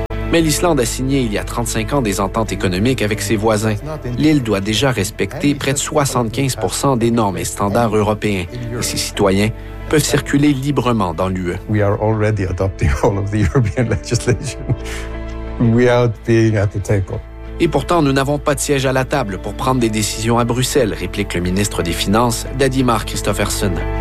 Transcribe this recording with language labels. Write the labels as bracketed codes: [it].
[fr] Mais l'Islande a signé il y a 35 ans des ententes économiques avec ses voisins. L'île doit déjà respecter près de 75 % des normes et standards européens. Et ses citoyens peuvent circuler librement dans l'UE. [en] We are already adopting all of the European legislation without being at the table. [fr] Et pourtant, nous n'avons pas de siège à la table pour prendre des décisions à Bruxelles, réplique le ministre des Finances, Daddy Mark Christofferson.